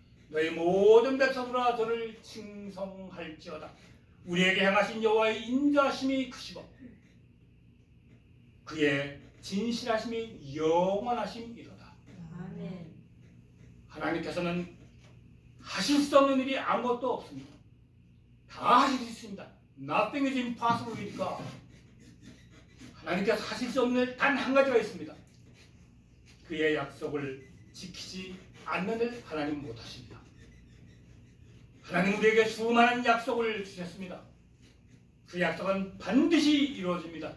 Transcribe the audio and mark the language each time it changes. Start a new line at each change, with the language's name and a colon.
Korean: 너희 모든 백성들아 저를 칭송할지어다. 우리에게 행하신 여호와의 인자심이 크시고 그의 진실하심이 영원하심이로다. 아멘. 하나님께서는 하실 수 없는 일이 아무것도 없습니다. 다 하실 수 있습니다.
English: Nothing is impossible with God.
Korean: 하나님께서 하실 수 없는 일 단 한 가지가 있습니다. 그의 약속을 지키지 않는 일 하나님 못하십니다. 하나님 우리에게 수많은 약속을 주셨습니다. 그 약속은 반드시 이루어집니다.